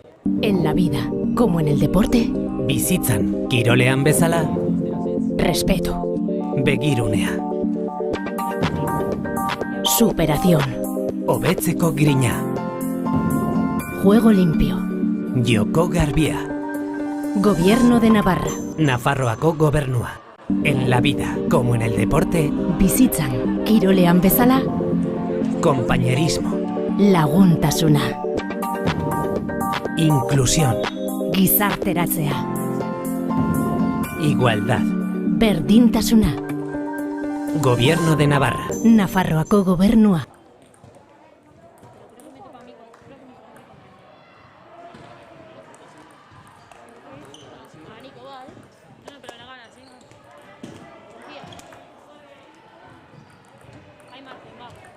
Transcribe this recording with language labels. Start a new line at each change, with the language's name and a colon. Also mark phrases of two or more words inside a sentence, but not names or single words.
Spanish: En la vida, como en el deporte,
Basque: Bizitzan, kirolean bezala,
Spanish: respeto,
Basque: begirunea,
Spanish: superación,
Basque: hobetzeko grina,
Spanish: juego limpio,
Basque: joko garbia,
Spanish: gobierno de Navarra,
Basque: Nafarroako gobernua.
Spanish: En la vida, como en el deporte,
Basque: bizitzan, kirolean bezala,
Spanish: compañerismo,
Basque: laguntasuna,
Spanish: inclusión,
Basque: gizarteratzea,
Spanish: igualdad.
Basque: berdintasuna,
Spanish: Gobierno de Navarra.
Basque: Nafarroako gobernua.
Spanish: Ah, Nico, va, ¿eh? No, pero la gana, sí. Confía. Hay margen, va.